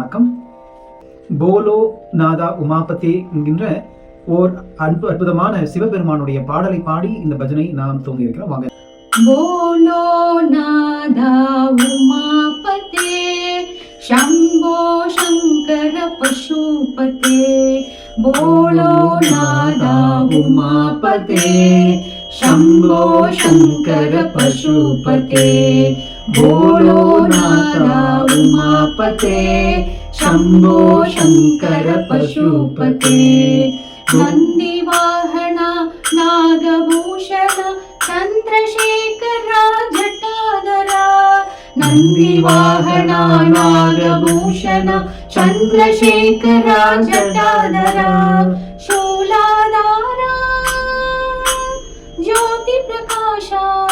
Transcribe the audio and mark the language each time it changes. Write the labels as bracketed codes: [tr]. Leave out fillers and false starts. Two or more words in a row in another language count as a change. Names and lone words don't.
[ta] வணக்கம். போலோ நாதா உமாபதி என்கின்ற ஓர் அற்புதமான சிவபெருமானுடைய பாடலை பாடி இந்த பஜனை நாம் துவங்கி இருக்கிறோம். வாங்க. [hi] बोलो नाथा उमापते शंभो शंकर पशुपते बोलो नादा उमापते शंभो शंकर पशुपते बोलो नादा उमापते शंभो शंकर पशुपते नंदी वाहना नागभूषण चंद्रशेखरा जटाधरा नंदी वाहना नागभूषण चंद्रशेखरा जटाधरा शूलाधारा ज्योति प्रकाशा